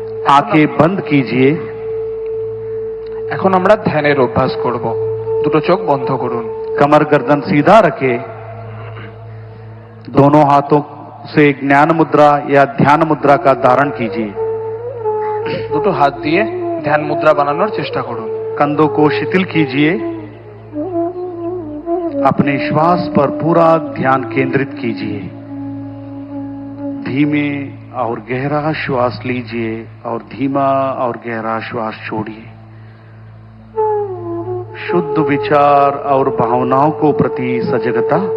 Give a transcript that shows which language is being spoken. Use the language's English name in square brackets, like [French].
[Hindi] आंखें बंद कीजिए। [Bangla] এখন আমরা ধ্যানের অভ্যাস করব। দুটো চোখ বন্ধ করুন। [Hindi] कमर गर्दन सीधा रखे। दोनों हाथों से ज्ञान मुद्रा या ध्यान मुद्रा का धारण कीजिए। [Bangla] দুটো হাত দিয়ে ধ্যান মুদ্রা বানানোর চেষ্টা করুন। [Hindi] कंधों को शिथिल कीजिए। अपने श्वास पर पूरा ध्यान केंद्रित कीजिए। धीमे और गहरा श्वास लीजिए और धीमा और गहरा श्वास छोड़िए। शुद्ध विचार और भावनाओं को प्रति सजगता।